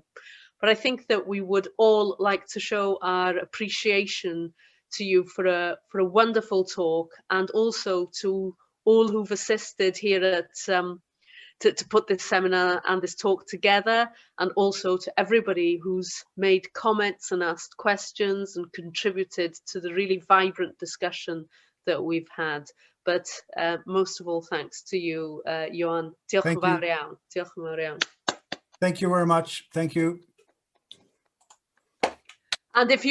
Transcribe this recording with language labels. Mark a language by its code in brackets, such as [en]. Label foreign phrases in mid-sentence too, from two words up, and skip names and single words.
[en] But I think that we would all like to show our appreciation to you for a wonderful talk, and also to all who've assisted here at to put this seminar and this talk together, and also to everybody who's made comments and asked questions and contributed to the really vibrant discussion that we've had. But most of all, thanks to you, Johan. [cy] Diolch yn fawr iawn. Diolch yn fawr iawn. [en] Thank you very much. Thank you. And if you